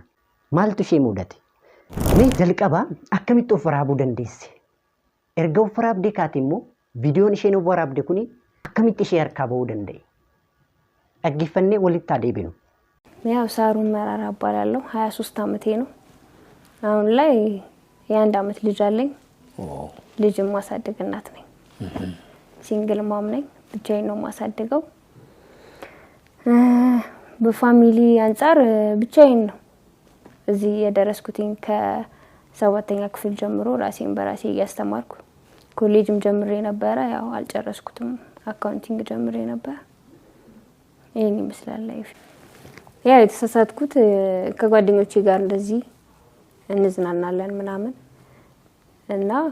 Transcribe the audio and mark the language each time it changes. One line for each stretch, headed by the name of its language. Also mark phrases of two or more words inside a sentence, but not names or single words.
Oromo: Maaltu ishee mudate? Mee jalqabaa akkamitti of waraabuu dandeesse? Erga of waraabdee kaate immoo viidiyoon isheen of waraabde kuni akkamitti ishee harkaa bahuu danda'e? Dhaggeeffannee walitti haa deebinu.
Amharic: ያው ሳሩን መራራ እባላለሁ 23 አመቴ ነው አሁን ላይ የአንድ አመት ልጅ አለኝ ልጅም ማሳደግ እናት ነኝ
English: single mom
Amharic: ነኝ ብቻዬን ነው ማሳደገው በፋሚሊ አንፃር ብቻዬን ነው እዚህ የደረስኩትኝ ከ7ኛ ክፍል ጀምሮ ራሴን በራሴ ያስተማርኩ ኮሌጅም ጀምሬ ነበር ያው አልጨረስኩትም አካውንቲንግ ጀምሬ ነበር ይሄን ይመስላል ላይፍ ያው የተሳሳትኩት ከጓደኞቼ ጋር እንደዚህ እንዝናናለን ምናምን እና